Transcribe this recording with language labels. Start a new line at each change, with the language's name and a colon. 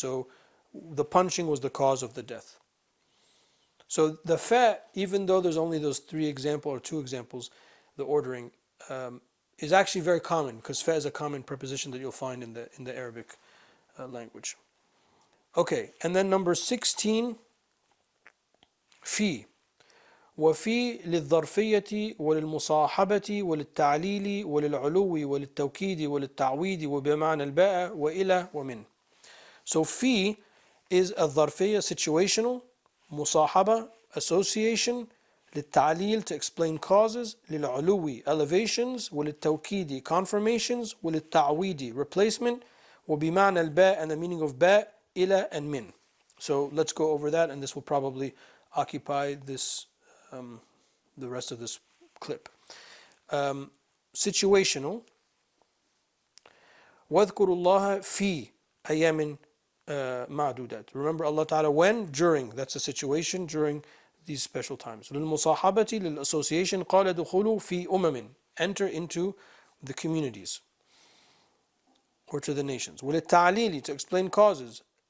English: So the punching was the cause of the death. So the fa, even though there's only those two examples, the ordering is actually very common, because fa is a common preposition that you'll find in the Arabic language. Okay, and then number 16, في.
Arabic: وفي للظرفية وللمصاحبة وللتعليل وللعلو وللتوكيد وللتعويد وبمعنى الباء وإلى ومن.
English: So في is a ظرفية, situational. مصاحبة, association. للتعليل to explain causes, للعلو elevations, وللتوكيد confirmations, وللتعويد replacement,
Arabic: وبمعنى الباء
English: and the meaning of باء, إلى and من. So let's go over that, and this will probably occupy this the rest of this clip. Situational.
Arabic: واذكروا الله في أيام معدودات.
English: Remember Allah Ta'ala when? During. That's a situation during these special times.
Arabic: للمصاحبة للأssociation قال دخلوا في أمم.
English: Enter into the communities or to the nations. وللتعليل to explain causes.